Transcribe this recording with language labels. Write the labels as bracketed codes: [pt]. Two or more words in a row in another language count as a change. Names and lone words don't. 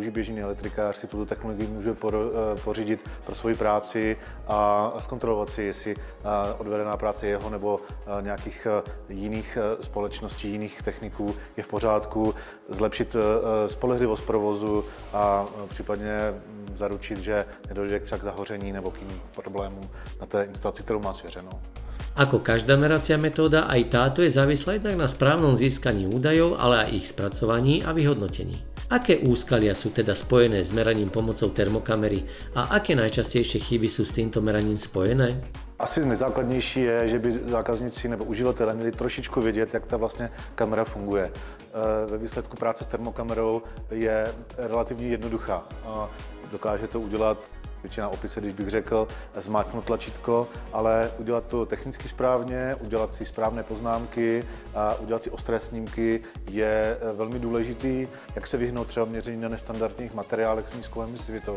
[cs] i běžný elektrikář si tuto technologii může pořídit pro svoji práci a zkontrolovat si, jestli odvedená práce jeho nebo nějakých jiných společností, jiných techniků je v pořádku, zlepšit spolehlivost provozu a případně zaručit, že nedojde třeba k zahoření nebo k jiným problémům na té instalaci, kterou má svěřenou. [sk] Ako každá meracia metóda, aj táto je závislá jednak na správnom získaní údajov, ale aj ich spracovaní a vyhodnotení. Aké úskalia sú teda spojené s meraním pomocou termokamery a aké najčastejšie chyby sú s týmto meraním spojené? [cs] Asi nejzákladnější je, že by zákazníci nebo uživatelé měli trošičku vědět, jak ta vlastně kamera funguje. Ve výsledku práce s termokamerou je relativně jednoduchá. Dokáže to udělat většina opice, když bych řekl, zmáčknout tlačítko, ale udělat to technicky správně, udělat si správné poznámky a udělat si ostré snímky je velmi důležitý, jak se vyhnout třeba měření na nestandardních materiálech s nízkou emisivitou.